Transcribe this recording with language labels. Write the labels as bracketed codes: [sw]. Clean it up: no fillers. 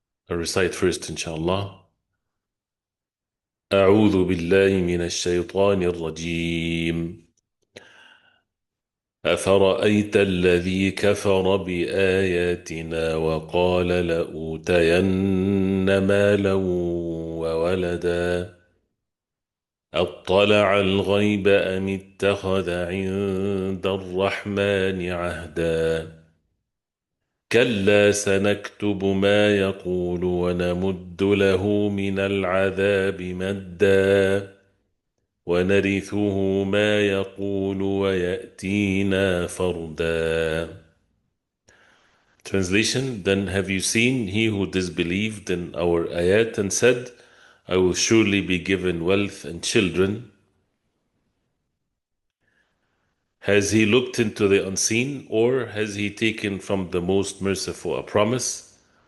[en] I'll recite first inshallah. [ar] أعوذ بالله من الشيطان الرجيم. أفرأيت الذي كفر بآياتنا وقال لأوتين مالا وولدا أطلع الغيب أم اتخذ عند الرحمن عهدا كلا سنكتب ما يقول ونمد له من العذاب مدا ونرثه ما يقول ويأتينا فردا. [en] Translation: Then have you seen he who disbelieved in our ayat and said, I will surely be given wealth and children? Has he looked into the unseen, or has he taken from the most merciful a promise?